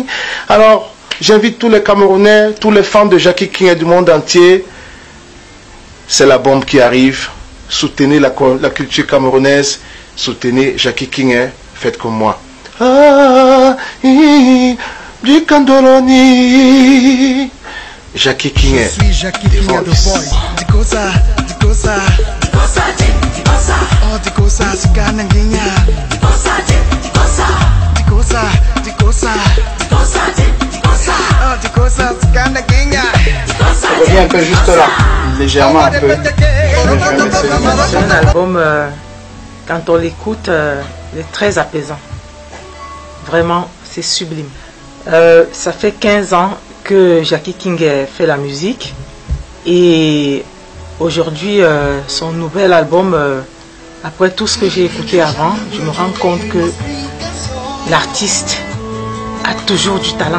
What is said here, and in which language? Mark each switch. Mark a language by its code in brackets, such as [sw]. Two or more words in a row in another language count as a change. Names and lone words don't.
[fr] Alors, j'invite tous les Camerounais, tous les fans de Jackie Kingé du monde entier. C'est la bombe qui arrive. Soutenez la culture camerounaise, soutenez Jackie Kingé. faites comme moi. Ah, du Candoloni. Jackie King. Je suis Jackie King [en] the boy. [dua] Dikosa, dikosa, dikosa, dikosa. Oh dikosa, sukana nginya. Dikosa, dikosa, dikosa, dikosa, dikosa, dikosa. Oh dikosa, sukana nginya. [fr] Ça revient un peu juste là, légèrement un peu. C'est un album, quand on l'écoute, il est très apaisant. Vraiment, c'est sublime. Ça fait 15 ans que Jackie King fait la musique et aujourd'hui son nouvel album, après tout ce que j'ai écouté avant, je me rends compte que l'artiste a toujours du talent.